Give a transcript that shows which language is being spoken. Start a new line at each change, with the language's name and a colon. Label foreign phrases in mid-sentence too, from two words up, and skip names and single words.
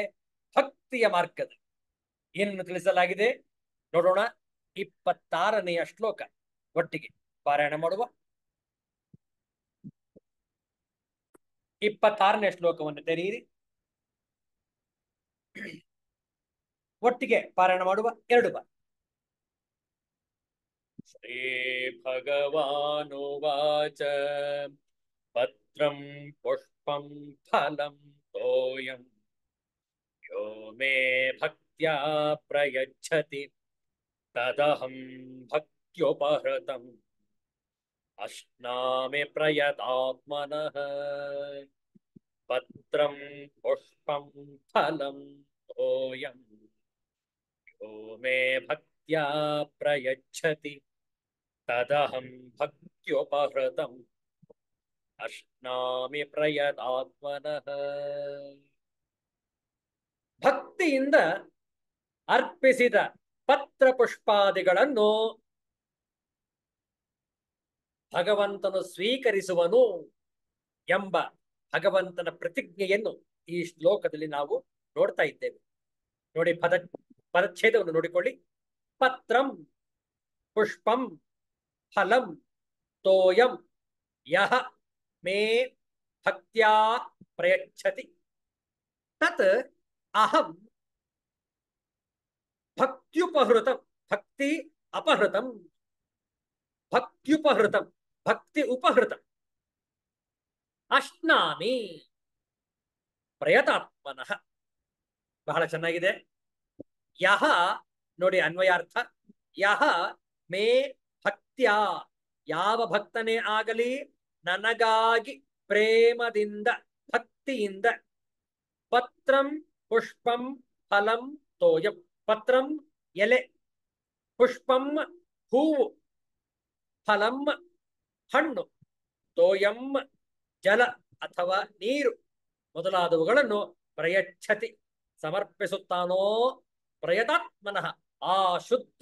Kannada: ಭಕ್ತಿಯ ಮಾರ್ಗದಲ್ಲಿ ಏನು ತಿಳಿಸಲಾಗಿದೆ ನೋಡೋಣ. 26ನೆಯ ಶ್ಲೋಕ ಒಟ್ಟಿಗೆ ಪಾರಾಯಣ ಮಾಡುವ. 26ನೇ ಶ್ಲೋಕವನ್ನು ತೆರೆಯಿರಿ. ಒಟ್ಟಿಗೆ ಪಾರಾಯಣ ಮಾಡುವ. 2 ಬಾರಿ.
Sanskrit: ಶ್ರೀ ಭಗವಾನುವಾಚ ಪತ್ರಂ ಪುಷ್ಪಂ ಫಲಂ ತೋಯಂ ಯೋ ಮೇ ಭಕ್ತ್ಯಾ ಪ್ರಯಚ್ಛತಿ ತದಹಂ ಭಕ್ತ್ಯುಪಹೃತಂ ಅಶ್ನಾಮಿ ಪ್ರಯತಾತ್ಮನಃ. ಪತ್ರಂ ಪುಷ್ಪಂ ಫಲಂ ತೋಯಂ ಯೋ ಮೇ ಭಕ್ತ್ಯಾ ಪ್ರಯಚ್ಛತಿ ತದಹಂ ಭಕ್ತ್ಯುಪಹೃತಂ ಅಶ್ನಾಮಿ ಪ್ರಯತಾತ್ಮನಃ.
Kannada: ಭಕ್ತಿಯಿಂದ ಅರ್ಪಿಸಿದ ಪತ್ರ ಪುಷ್ಪಾದಿಗಳನ್ನು ಭಗವಂತನು ಸ್ವೀಕರಿಸುವನು ಎಂಬ ಭಗವಂತನ ಪ್ರತಿಜ್ಞೆಯನ್ನು ಈ ಶ್ಲೋಕದಲ್ಲಿ ನಾವು ನೋಡ್ತಾ ಇದ್ದೇವೆ. ನೋಡಿ, ಪದಚ್ಛೇದವನ್ನು ನೋಡಿಕೊಳ್ಳಿ.
Sanskrit: ಪತ್ರಂ ಪುಷ್ಪಂ ಫಲಂ ತೋಯಂ ಯಹ ಮೇ ಭಕ್ತ್ಯಾ ಪ್ರಯಚ್ಛತಿ ತತ್ ಅಹಂ ಭಕ್ತ್ಯುಪಹೃತಂ. ಭಕ್ತಿ ಅಪಹೃತಂ, ಭಕ್ತ್ಯುಪಹೃತಂ, ಭಕ್ತಿ ಉಪಹೃತಂ. ಅಶ್ನಾಮಿ ಪ್ರಯತಾತ್ಮನಃ.
Kannada: ಬಹಳ ಚೆನ್ನಾಗಿದೆ. ಯಹ ನೋಡಿ ಅನ್ವಯಾರ್ಥ.
Sanskrit: ಯಹ ಮೇ ಭಕ್ತ್ಯಾ
Kannada: ಯಾವ ಭಕ್ತನೇ ಆಗಲಿ ನನಗಾಗಿ ಪ್ರೇಮದಿಂದ ಭಕ್ತಿಯಿಂದ
Sanskrit: ಪತ್ರಂ ಪುಷ್ಪಂ ಫಲಂ ತೋಯಂ
Kannada: ಪತ್ರಂ ಎಲೆ ಪುಷ್ಪಂ ಹೂವು ಫಲಂ ಹಣ್ಣು ತೋಯಂ ಜಲ ಅಥವಾ ನೀರು ಮೊದಲಾದವುಗಳನ್ನು ಪ್ರಯಚ್ಛತಿ ಸಮರ್ಪಿಸುತ್ತಾನೋ ಪ್ರಯತಾತ್ಮನಃ ಆ ಶುದ್ಧ